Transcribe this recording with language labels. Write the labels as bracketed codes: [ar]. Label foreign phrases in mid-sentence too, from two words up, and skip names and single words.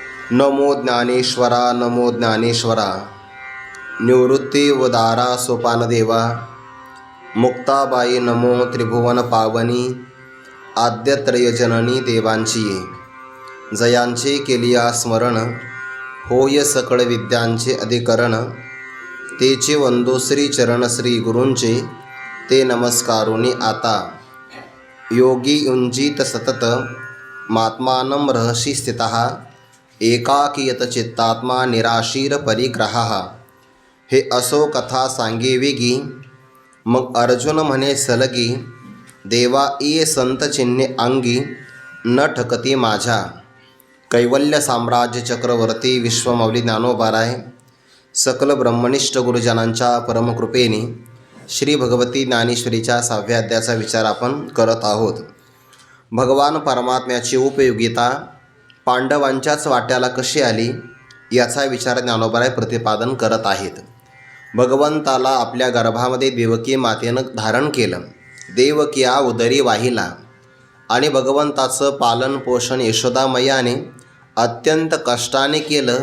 [mr] नमो ज्ञानेश्वरा नमो ज्ञानेश्वरा। निवृत्ती उदारा सोपानदेवा। मुक्ताबाई नमो त्रिभुवन पावनी। आद्यत्रयजननी देवांची ये। जयांचे केलिया स्मरण, होय सकळ विद्यांचे अधिकरण। तेचे वंदो श्री चरण श्री गुरूंचे, ते नमस्कारुनी आता। [sa] योगी युंजीत सतत, मात्मानं रहसी स्थितः। एकाकीयत चित्तात्मा निराशीर परिग्रहः। [mr] हे असो कथा सांगे वेगी, मग अर्जुन म्हणे सलगी। देवा ये संत चिन्हे अंगी, न ठकती माझ्या। कैवल्य साम्राज्य चक्रवर्ती विश्वमौली ज्ञानोबाराय सकल ब्रह्मनिष्ठ गुरुजनांच्या परमकृपेने श्री भगवती ज्ञानेश्वरीच्या 6व्या अध्यायाचा विचार आपण करत आहोत। भगवान परमात्म्याची उपयोगिता पांडवांच्याच वाट्याला कशी आली याचा विचार ज्ञानोबाराय प्रतिपादन करत आहेत। भगवंताला आपल्या गर्भामध्ये देवकी मातेनं धारण केलं, देवकिया उदरी वाहिला आणि भगवंताचं पालन पोषण यशोदामयाने अत्यंत कष्टाने केलं।